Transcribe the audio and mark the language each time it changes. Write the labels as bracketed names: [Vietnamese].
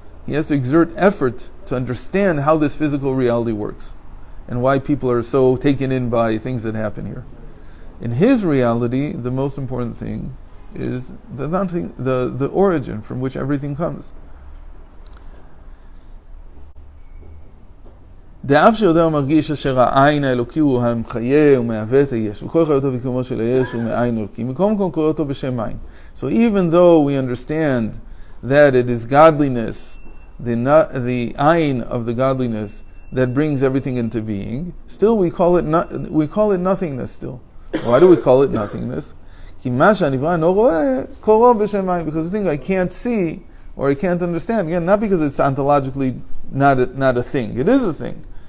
[English] He has to exert effort to understand how this physical reality works and why people are so taken in by things that happen here. In his reality, the most important thing is the origin from which everything comes. [Hebrew] דאף שיודע ומרגיש אשר העין האלוקי הוא המחיה ומהווה את היש וכל חיותו וקיומו של היש הוא מעין אלוקי מקום כל קורא אותו בשם עין. [English] So even though we understand that it is godliness, the ayin of the godliness that brings everything into being, still we call it nothingness still. Why do we call it nothingness? [Hebrew] כי מה שהנברא אינו רואה קוראו בשם עין, [English] because the thing I can't see or I can't understand, again, not because it's ontologically not a thing. It is a thing.